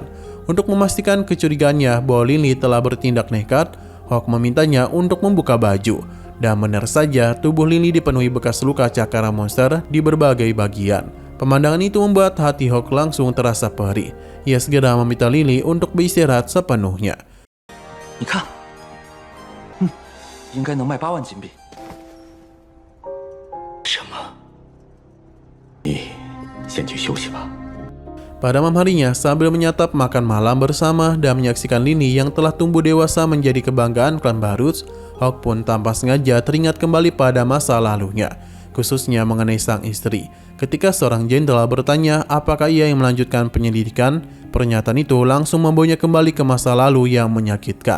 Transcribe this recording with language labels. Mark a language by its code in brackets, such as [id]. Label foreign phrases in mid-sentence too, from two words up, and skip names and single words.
[id] Untuk memastikan kecurigaannya bahwa Lini telah bertindak nekat, Hawk memintanya untuk membuka baju, dan benar saja tubuh Lini dipenuhi bekas luka cakara monster di berbagai bagian. Pemandangan itu membuat hati Hawk langsung terasa perih. Ia segera meminta Lini untuk beristirahat sepenuhnya. [zh] 你看，应该能卖8万金币。什么？你先去休息吧。 [id] Pada malam harinya, sambil menyantap makan malam bersama dan menyaksikan Lini yang telah tumbuh dewasa menjadi kebanggaan klan Barut, Hawk pun tanpa sengaja teringat kembali pada masa lalunya, khususnya mengenai sang istri. Ketika seorang jenderal bertanya apakah ia yang melanjutkan penyelidikan, pernyataan itu langsung membawanya kembali ke masa lalu yang menyakitkan.